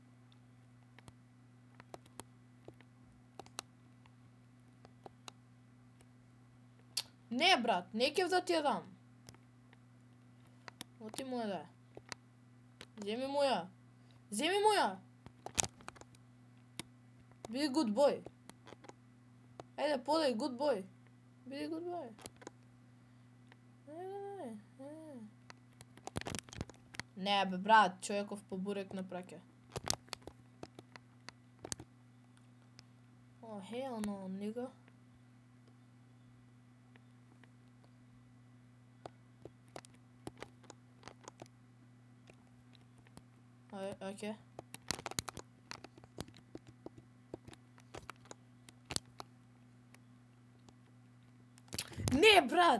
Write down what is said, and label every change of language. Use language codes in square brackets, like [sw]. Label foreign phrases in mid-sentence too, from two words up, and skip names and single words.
[mk] Не, брат, не ќе да ти ја дам. Оти му ја да. Земи му ја. Земи му ја. Биди [en] good boy. [mk] Ајде, подај, [en] good boy. Биди good boy. [mk] Не, бе, брат, човеков по бурек не праќа. О, [en] hell no, nigga. [mk] Окей. Не, брат!